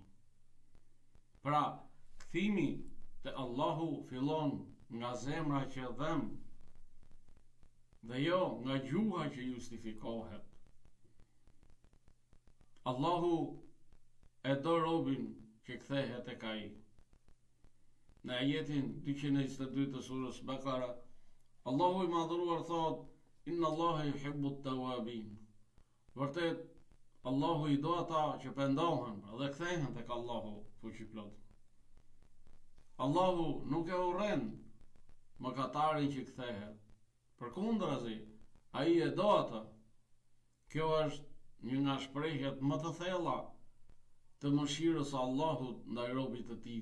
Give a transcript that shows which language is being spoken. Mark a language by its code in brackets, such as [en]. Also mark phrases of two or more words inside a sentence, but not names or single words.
[sq] Pra, kthimi te Allahu fillon nga zemra që dhem dhe jo nga gjuha që justifikohet. Allahu e do robin që kthehet tek ai. Në ajetin 222 të surës Bakara, Allahu i madhëruar thot: [ar] إن الله يحب التوابين. [sq] Vërtet, Allahu i do ata që pendohen dhe kthehen tek Allahu fuqiplot. Allahu nuk e urren mëkatarin që kthehet. Përkundrazi, ai e do ata. Kjo është një nga shprehjet më të thella të mëshirës së Allahut ndaj robit të tij.